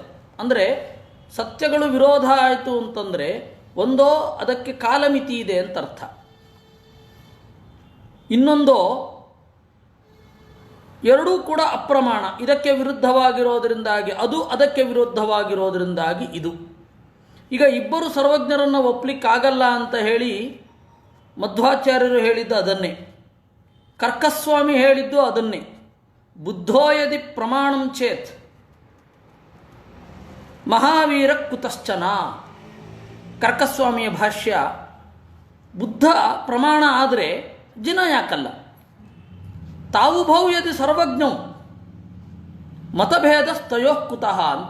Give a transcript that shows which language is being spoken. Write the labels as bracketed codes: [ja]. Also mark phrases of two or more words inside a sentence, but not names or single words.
[kn] ಅಂದರೆ ಸತ್ಯಗಳು ವಿರೋಧ ಆಯಿತು ಅಂತಂದರೆ ಒಂದೋ ಅದಕ್ಕೆ ಕಾಲಮಿತಿ ಇದೆ ಅಂತ ಅರ್ಥ, ಇನ್ನೊಂದೋ ಎರಡೂ ಕೂಡ ಅಪ್ರಮಾಣ. ಇದಕ್ಕೆ ವಿರುದ್ಧವಾಗಿರೋದರಿಂದಾಗಿ ಅದು, ಅದಕ್ಕೆ ವಿರುದ್ಧವಾಗಿರೋದರಿಂದಾಗಿ ಇದು. ಈಗ ಇಬ್ಬರು ಸರ್ವಜ್ಞರನ್ನು ಒಪ್ಪಲಿಕ್ಕಾಗಲ್ಲ ಅಂತ ಹೇಳಿ ಮಧ್ವಾಚಾರ್ಯರು ಹೇಳಿದ್ದು ಅದನ್ನೇ, ಕರ್ಕಸ್ವಾಮಿ ಹೇಳಿದ್ದು ಅದನ್ನೇ. [sa] ಬುದ್ಧೋ ಯದಿ ಪ್ರಮಾಣಂ ಚೇತ್ ಮಹಾವೀರ ಕುತಶ್ಚನ. [kn] ಕರ್ಕಸ್ವಾಮಿಯ ಭಾಷ್ಯ, ಬುದ್ಧ ಪ್ರಮಾಣ ಆದರೆ ಜಿನ ಯಾಕಲ್ಲ. [sa] ತಾವು ಭೌ ಯದಿ ಸರ್ವಜ್ಞಂ ಮತಭೇದ ಸ್ತಯೋಃ ಕುತಃ ಅಂತ.